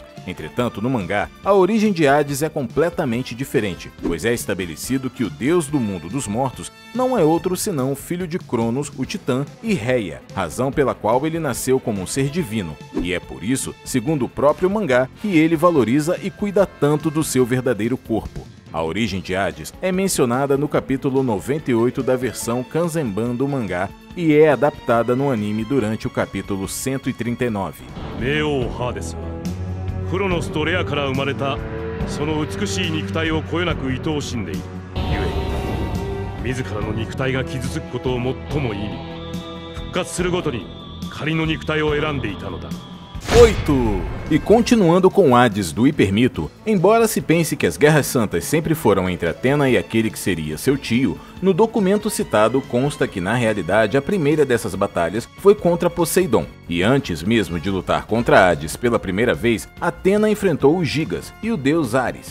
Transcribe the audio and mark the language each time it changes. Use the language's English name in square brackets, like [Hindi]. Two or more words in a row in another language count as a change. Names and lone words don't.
[Portuguese] Entretanto, no mangá, a origem de Hades é completamente diferente, pois é estabelecido que o deus do mundo dos mortos não é outro senão o filho de Cronos, o Titã, e Reia, razão pela qual ele nasceu como um ser divino, e é por isso, segundo o próprio mangá, que ele valoriza e cuida tanto do seu verdadeiro corpo. A origem de Hades é mencionada no capítulo 98 da versão Kanzenban do mangá e é adaptada no anime durante o capítulo 139. [Japanese] 冥王ハーデスはクロノスとレアから生まれたその美しい肉体をこよなく愛おしんでいるゆえ自らの肉体が傷つくことを最も意味復活するごとに仮の肉体を選んでいたのだ。 8. [Portuguese] E continuando com Hades do hipermito, embora se pense que as Guerras Santas sempre foram entre Atena e aquele que seria seu tio, no documento citado consta que na realidade a primeira dessas batalhas foi contra Poseidon, e antes mesmo de lutar contra Hades pela primeira vez, Atena enfrentou os Gigas e o deus Ares.